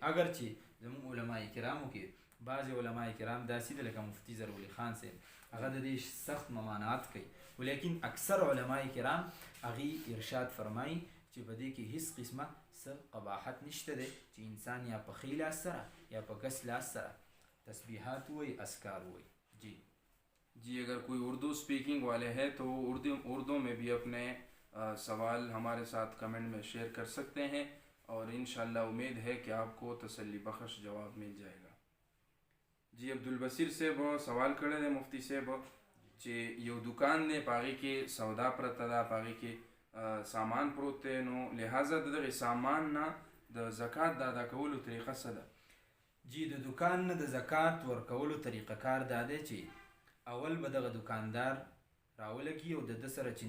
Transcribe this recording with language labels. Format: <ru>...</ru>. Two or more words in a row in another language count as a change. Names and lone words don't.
<ps>اگر چې زموږ علما کرامو کې بعضې علما کرام داسې دي لکه مفتی ضروري خان صاحب، هغه د دې سخت ممانعت کوي، ولیکن اکثر علما کرام هغې ارشاد فرمایي چې په دې کې هیڅ قسمه څه قباحت نشته دی چې انسان یا په ښي لاس سره یا په ګس لاس سره تسبیحات ووایي، اذکار ووایي.</ps> <ur>جی اگر کوئی اردو اسپیکنگ والے ہیں تو اردو میں بھی اپنے سوال ہمارے ساتھ کمنٹ میں شیئر کر سکتے ہیں، اور انشاءاللہ امید ہے کہ آپ کو تسلی بخش جواب مل جائے گا.</ur> <ps>جی عبدالبصیر صاحب سوال کړی دی مفتی صاحب چې یو دکان دی په هغې کې سودا پرته ده، په هغې کې سامان پروت دی، نو لہٰذا د دغې سامان نه د زکات د ادا کولو طریقه څه ده؟ جی د دکان نه د زکات ورکولو طریقه کار دا دی چې اول به دغه دکاندار راولګي او د ده سره چې</ps>